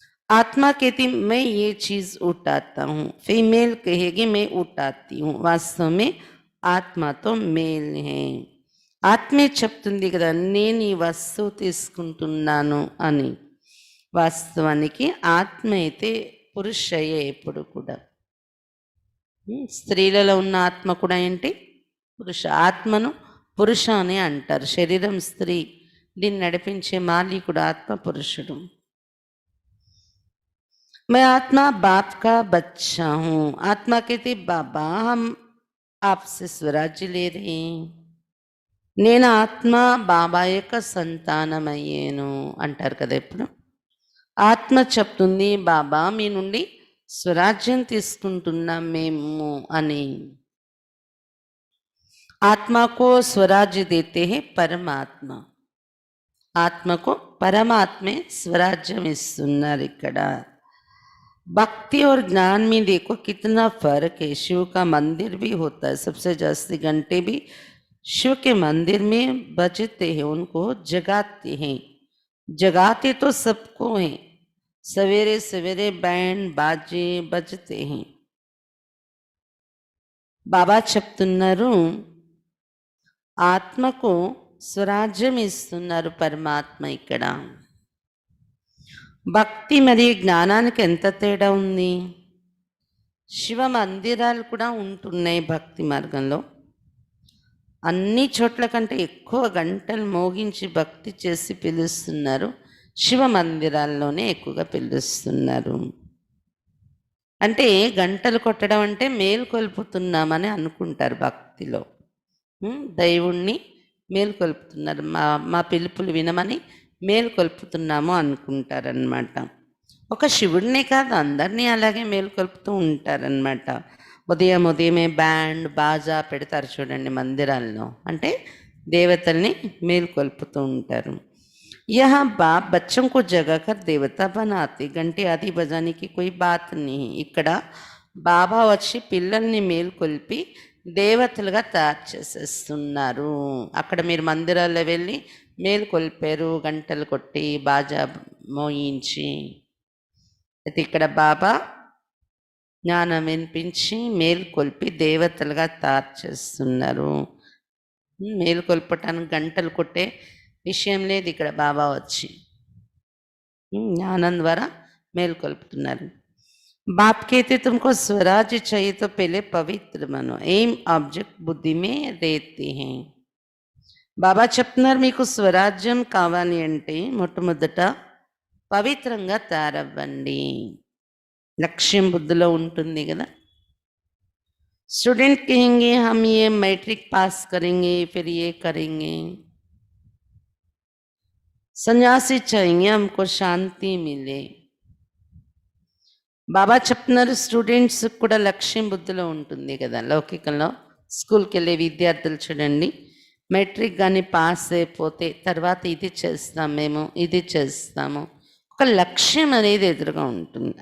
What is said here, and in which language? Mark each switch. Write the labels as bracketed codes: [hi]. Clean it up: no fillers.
[hi] आत्मा कहती मैं ये चीज उठाता हूँ, फीमेल कहेगी मैं उठाती हूँ. वास्तव में ఆత్మ తో మేల్ హే. [te] ఆత్మే చెప్తుంది కదా నేను ఈ వస్తువు తీసుకుంటున్నాను అని. వాస్తవానికి ఆత్మ అయితే పురుషయే ఎప్పుడు కూడా. స్త్రీలలో ఉన్న ఆత్మ కూడా ఏంటి పురుష. ఆత్మను పురుష అని అంటారు. శరీరం స్త్రీ, దీన్ని నడిపించే మాలికుడు ఆత్మ పురుషుడు. [hi] मैं आत्मा बाप का बच्चा हूँ. आत्मा कहती बाबा हम आपसे स्वराज्य ले रहे हैं. [te] నేను ఆత్మ బాబా యొక్క సంతానమయ్యేను అంటారు కదా ఎప్పుడు. ఆత్మ చెప్తుంది బాబా మీ నుండి స్వరాజ్యం తీసుకుంటున్నాం మేము అని. [hi] ఆత్మకు స్వరాజ్య దేతే హే పరమాత్మ. [te] ఆత్మకు పరమాత్మే స్వరాజ్యం ఇస్తున్నారు ఇక్కడ. [hi] भक्ति और ज्ञान में देखो कितना फर्क है. शिव का मंदिर भी होता है, सबसे जास्ती घंटे भी शिव के मंदिर में बजते हैं, उनको जगाते हैं. जगाते तो सबको हैं. सवेरे सवेरे बैंड बाजे बजते हैं. [te] బాబా చెప్తున్నారు ఆత్మకు స్వరాజ్యం ఇస్తున్నారు పరమాత్మ ఇక్కడ. భక్తి మరియు జ్ఞానానికి ఎంత తేడా ఉంది. శివ మందిరాలు కూడా ఉంటున్నాయి భక్తి మార్గంలో. అన్ని చోట్ల కంటే ఎక్కువ గంటలు మోగించి భక్తి చేసి పిలుస్తున్నారు. శివ మందిరాల్లోనే ఎక్కువగా పిలుస్తున్నారు. అంటే గంటలు కొట్టడం అంటే మేలుకొల్పుతున్నామని అనుకుంటారు భక్తిలో. దైవుణ్ణి మేలుకొల్పుతున్నారు, మా పిలుపులు వినమని మేలుకొల్పుతున్నాము అనుకుంటారనమాట. ఒక శివుడినే కాదు అందరినీ అలాగే మేలుకొల్పుతూ ఉంటారనమాట. ఉదయమే బ్యాండ్ బాజా పెడతారు చూడండి మందిరాల్లో, అంటే దేవతల్ని మేలుకొల్పుతూ ఉంటారు. [hi] यहाँ बाप बच्चों को जगाकर देवता बनाते. घंटे आदि बजाने की कोई बात नहीं. [te] ఇక్కడ బాబా వచ్చి పిల్లల్ని మేల్కొల్పి దేవతలుగా తయారు చేసేస్తున్నారు. అక్కడ మీరు మందిరాల్లో వెళ్ళి మేల్కొల్పారు గంటలు కొట్టి బాజా మోయించి. అయితే ఇక్కడ బాబా జ్ఞానం వినిపించి మేల్కొల్పి దేవతలుగా తయారు చేస్తున్నారు. మేల్కొల్పటానికి గంటలు కొట్టే విషయం లేదు ఇక్కడ. బాబా వచ్చి జ్ఞానం ద్వారా మేల్కొల్పుతున్నారు. [hi] बाप कहते तुमको स्वराज्य चाहिए तो पहले पवित्र बनो. एम ऑब्जेक्ट बुद्धि में रहते हैं. [te] బాబా చెప్తున్నారు మీకు స్వరాజ్యం కావాలి అంటే మొట్టమొదట పవిత్రంగా తయారవ్వండి. లక్ష్యం బుద్ధిలో ఉంటుంది కదా. [hi] స్టూడెంట్ कहेंगे हम ये मैट्रिक पास करेंगे फिर ये करेंगे. సన్యాసి चाहिए हमको శాంతి మిలే. [te] బాబా చెప్తున్నారు స్టూడెంట్స్ కూడా లక్ష్యం బుద్ధిలో ఉంటుంది కదా. లౌకికంలో స్కూల్కి వెళ్ళే విద్యార్థులు చూడండి, మెట్రిక్ కానీ పాస్ అయిపోతే తర్వాత ఇది చేస్తాం మేము, ఇది చేస్తాము, ఒక లక్ష్యం అనేది ఎదురుగా ఉంటుంది.